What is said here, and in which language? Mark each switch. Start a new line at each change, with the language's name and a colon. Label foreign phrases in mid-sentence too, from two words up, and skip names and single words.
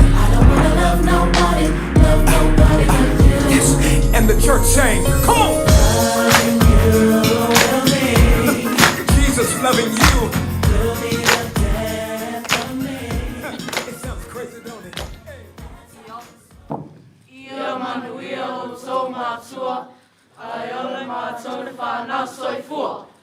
English: I don't wanna love nobody but you. Yes. And the church saying, come on. Loving you will be. Jesus loving you. Will be the death of me. It sounds crazy, don't it?
Samoan: Ia manuia o tō mātua, ai ole mātou le whānau soifua.